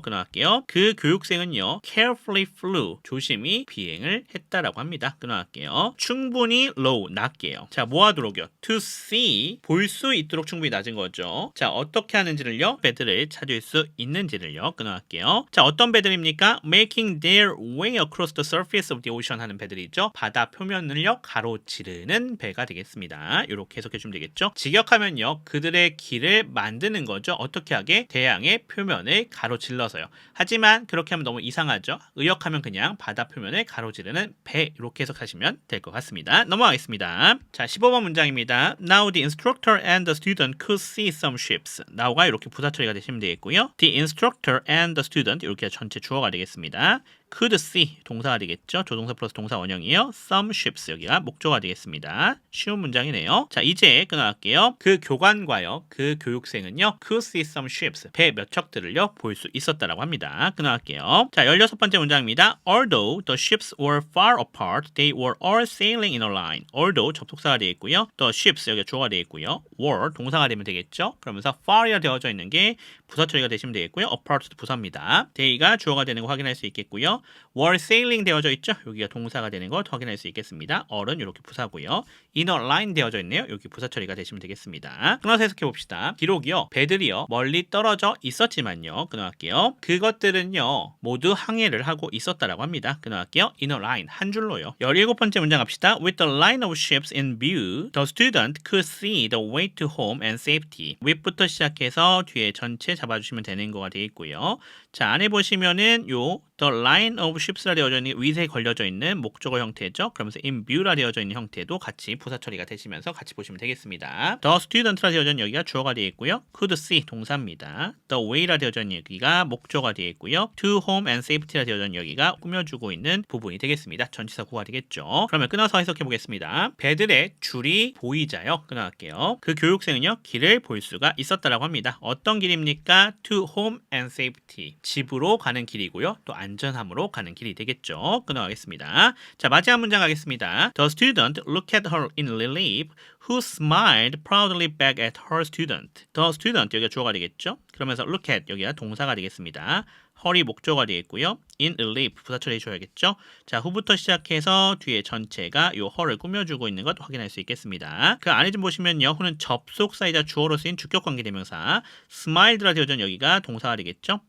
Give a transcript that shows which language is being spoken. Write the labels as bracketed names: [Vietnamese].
[Korean] 끊어갈게요. 그 교육생은요. [English] carefully flew [Korean] 조심히 비행을 했다라고 합니다. 끊어갈게요. 충분히 low 낮게요. 자, 뭐 하도록요? to see 볼 수 있도록 충분히 낮은 거죠. 자, 어떻게 하는지를요. 배들을 찾을 수 있는지를요. 끊어갈게요. 자, 어떤 배들입니까? [English] making their way across the surface of the ocean [Korean] 하는 배들이죠. 바다 표면을요 가로지르는 배가 되겠습니다. 이렇게 해석해 주면 되겠죠. 직역하면요 그들의 길을 만드는 거죠. 어떻게 하게? 대양의 표면을 가로질러서요. 하지만 그렇게 하면 너무 이상하죠. 의역하면 그냥 바다 표면을 가로지르는 배 이렇게 해석하시면 될 것 같습니다. 넘어가겠습니다. 자, 15번 문장입니다. [English] Now the instructor and the student could see some ships. [Korean] now가 이렇게 부사 처리가 되시면 되겠고요. [English] The instructor and the student [Korean] 이렇게 전체 주어가 되겠습니다. [English] could see [Korean] 동사가 되겠죠. 조동사 플러스 동사 원형이에요. [English] some ships [Korean] 여기가 목조가 되겠습니다. 쉬운 문장이네요. 자, 이제 끊어갈게요. 그 교관과요. 그 교육생은요. [English] could see some ships [Korean] 배 몇 척들을요. 볼 수 있었다라고 합니다. 끊어갈게요. 자, 16번째 문장입니다. [English] Although the ships were far apart, they were all sailing in a line. [Korean] Although 접속사가 되겠고요. [English] The ships [Korean] 여기가 주어가 되겠고요. were 동사가 되면 되겠죠. 그러면서 far이라 되어져 있는 게 부사 처리가 되시면 되겠고요. apart도 부사입니다. they가 주어가 되는 거 확인할 수 있겠고요. [English] were sailing [Korean] 되어져 있죠. 여기가 동사가 되는 거 확인할 수 있겠습니다. all은 이렇게 부사고요. [English] in a line [Korean] 되어져 있네요. 여기 부사 처리가 되시면 되겠습니다. 끊어서 해석해 봅시다. 기록이요. 배들이요. 멀리 떨어져 있었지만요. 끊어갈게요. 그것들은요. 모두 항해를 하고 있었다라고 합니다. 끊어갈게요. [English] in a line [Korean] 한 줄로요. 17번째 문장 갑시다. [English] With the line of ships in view, the student could see the way to home and safety. [Korean] with부터 시작해서 뒤에 전체 잡아주시면 되는 거가 되겠고요. 자, 안에 보시면은 요 [English] the line of ships [Korean] 라 되어져 있는 위에 걸려져 있는 목적어 형태죠. 그러면서 [English] in view [Korean] 라 되어져 있는 형태도 같이 부사 처리가 되시면서 같이 보시면 되겠습니다. [English] The student [Korean] 라 되어져 있는 여기가 주어가 되어 있고요. could see 동사입니다. [English] The way [Korean] 라 되어져 있는 여기가 목적어가 되어 있고요. [English] to home and safety [Korean] 라 되어져 있는 여기가 꾸며주고 있는 부분이 되겠습니다. 전치사 구가 되겠죠. 그러면 끊어서 해석해 보겠습니다. 배들의 줄이 보이자요. 끊어갈게요. 그 교육생은요. 길을 볼 수가 있었다라고 합니다. 어떤 길입니까? [English] to home and safety [Korean] 집으로 가는 길이고요. 또 안전함으로 가는 길이 되겠죠. 끊어가겠습니다. 자, 마지막 문장 가겠습니다. [English] The student looked at her in relief, who smiled proudly back at her student. The student [Korean] 여기가 주어가 되겠죠. 그러면서 [English] look at [Korean] 여기가 동사가 되겠습니다. her이 목적어가 되겠고요. [English] in a leaf [Korean] 부사 처리해 줘야겠죠. 자, 후부터 시작해서 뒤에 전체가 요 her를 꾸며주고 있는 것 확인할 수 있겠습니다. 그 안에 좀 보시면요. 후는 접속사이자 주어로 쓰인 주격관계 대명사 smiled라 되어져 있는 여기가 동사가 되겠죠.